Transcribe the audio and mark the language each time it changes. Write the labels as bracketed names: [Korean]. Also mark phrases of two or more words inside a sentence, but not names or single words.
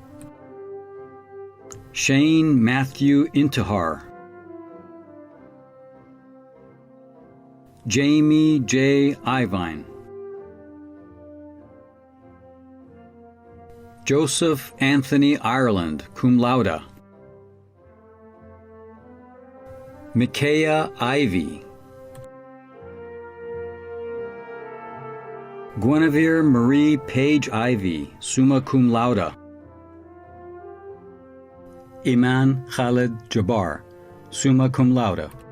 [English] Shane Matthew Intihar. Jamie J. Ivine. Joseph Anthony Ireland, [Latin] cum laude. [English] Micaiah Ivy. Guinevere Marie Page Ivy, [Latin] summa cum laude. [English] Iman Khalid Jabbar, [Latin] summa cum laude.